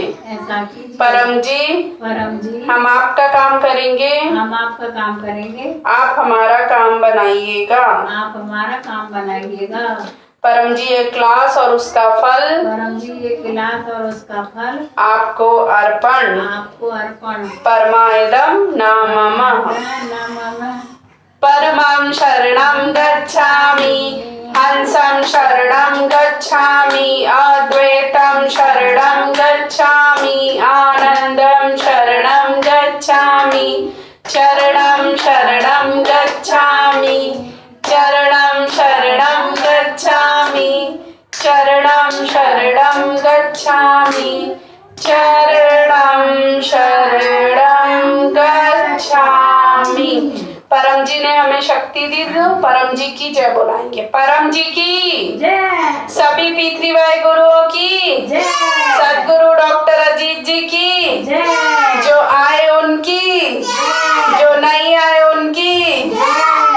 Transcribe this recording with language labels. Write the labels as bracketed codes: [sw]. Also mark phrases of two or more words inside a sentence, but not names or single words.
[hi] परम जी हम आपका काम करेंगे, आप हमारा काम बनाइएगा। परम जी ये क्लास और उसका फल आपको अर्पण। [sa] परमायदम नामः। परमं शरणं गच्छामि, हंसं शरणं गच्छामि, अद्वैतं शरणं गच्छामि, आनंदं शरणं गच्छामि, चरणं शरणं गच्छामि, चरणं शरणं गच्छामि, चरणं शरणं गच्छामि, चरणं शरणं गच्छामि। [hi] परम जी ने हमें शक्ति दी, तो परम जी की जय बुलाएंगे। परम जी की जय। सभी पितृवाय गुरुओं की जय। सद्गुरु डॉक्टर अजीत जी की जय। जो आए उनकी जय, जो नहीं आए उनकी जय।